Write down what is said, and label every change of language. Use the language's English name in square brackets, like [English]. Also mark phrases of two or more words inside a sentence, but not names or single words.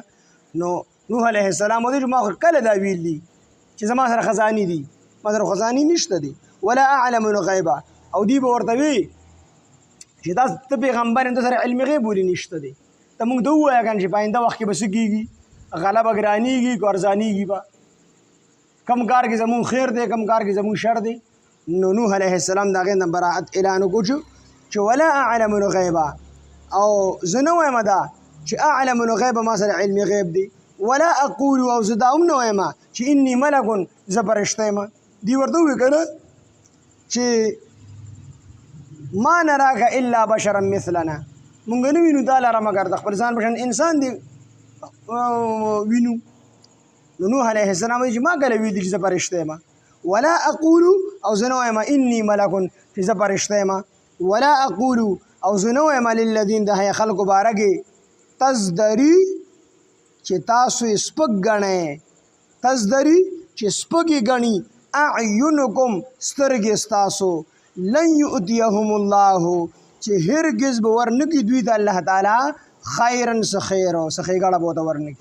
[Pashto] نو نوح [Arabic] علیه السلام [Pashto] ودې چې ما خو کله دا ویل دي چې زما سره خزانې دي ما سره خزانې نشته دي [Arabic] ولا اعلم الغیبه [Pashto] او دی به ورته وي چې دا ته پیغمبر یم ته سره علم غیب ولې نشته دی ته موږ ته ووایه کنه چې په آینده وخت کې به څه کېږي غله به ګرانېږي که ارزانېږي به کم کار کې زمونږ خیر دی کم کار کې زمونږ شر دی. نو نوح [Arabic] علیه السلام [Pashto] د هغې نه براعت اعلان وکړو چې [Arabic] ولا اعلم الغیبه [Pashto] او زه نه وایم دا چې [Arabic] اعلم الغیبه [Pashto] ما سره علم غیب دی [Arabic] ولا اقول [Pashto] او زه دا هم نه وایم چې [Arabic] انی ملک [Pashto] زه فرشته یم. دی ورته ووایي که نه چې [Arabic] ما نراک الا بشرا مثلنا [Pashto] مونږ نه وینو تا لره مګر د خپل ځان په شان انسان دی وینو. نو نوح [Arabic] علیه السلام [Pashto] چې ما کله ویل چې زه فرشته یم [Arabic] ولا اقول [Pashto] او زه نه وایم [Arabic] انی ملک [Pashto] چې زه فرشته یم [Arabic] ولا اقول [Pashto] او زه نه وایم للذین د هغې خلکو باره کې تزدري چې تاسو یې سپک ګڼئ تزدري چې سپک یې ګڼي اعینکم سترګې ستاسو [Arabic] لن یؤتیهم الله [Pashto] چې هرګز به ورنکي دوی ته الله تعالی خیرا څه خیر او څه ښېګړه به ورته ورنکي.